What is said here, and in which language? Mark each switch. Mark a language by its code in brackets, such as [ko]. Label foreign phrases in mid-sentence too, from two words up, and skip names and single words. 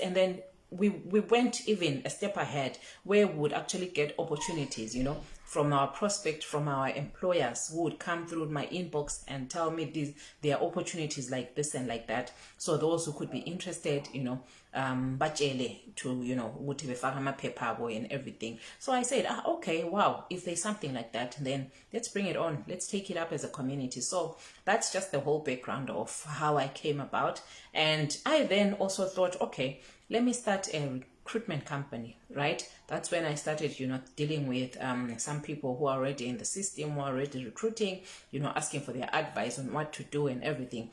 [en] And then we went even a step ahead, where we would actually get opportunities, from our prospect, from our employers, who would come through my inbox and tell me there are opportunities like this and like that. So those who could be interested, bachele to, [nd] ukuthi befaka amaphepha abo [en] and everything. [nd] So I said, okay, wow, if there's something like that, then let's bring it on. Let's take it up as a community. So that's just the whole background of how I came about. And I then also thought, okay, let me start a recruitment company, right? That's when I started, dealing with some people who are already in the system, who are already recruiting, asking for their advice on what to do and everything.